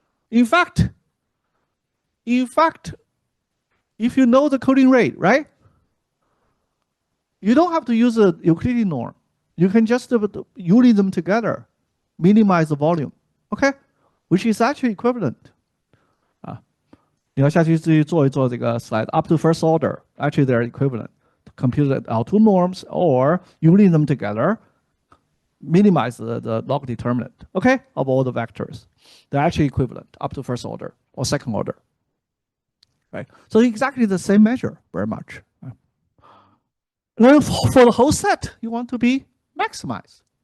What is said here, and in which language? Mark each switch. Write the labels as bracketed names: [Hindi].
[English] In fact, if you know the coding rate, right, you don't have to use a Euclidean norm. You can just unit them together, minimize the volume. Okay, which is actually equivalent. [Chinese] 你要下去自己做一做这个 [English] slide up to first order. Actually, they're equivalent. Compute L2 norms or unit them together, minimize the log determinant, okay, of all the vectors. They're actually equivalent up to first order or second order, right? So exactly the same measure, very much. Then for the whole set, you want to be maximized.